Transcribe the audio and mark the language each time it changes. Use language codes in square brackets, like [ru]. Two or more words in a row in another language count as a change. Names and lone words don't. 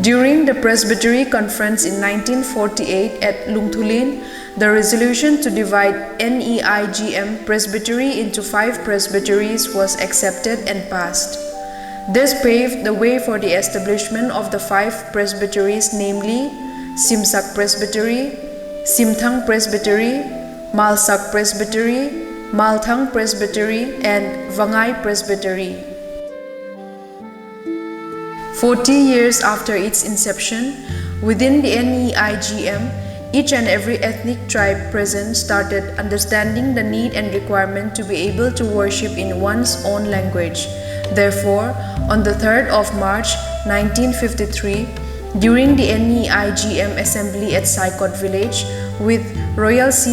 [en] During the Presbytery Conference in 1948 at Lungthulin, the resolution to divide NEIGM Presbytery into 5 presbyteries was accepted and passed. This paved the way for the establishment of the 5 presbyteries, namely Simsak Presbytery, Simthang Presbytery, Malsak Presbytery, Malthang Presbytery, and Vangai Presbytery. 40 years after its inception, within the NEIGM, each and every ethnic tribe present started understanding the need and requirement to be able to worship in one's own language. Therefore, on the 3rd of March 1953, during the NEIGM assembly at Saikot village, with Royal C.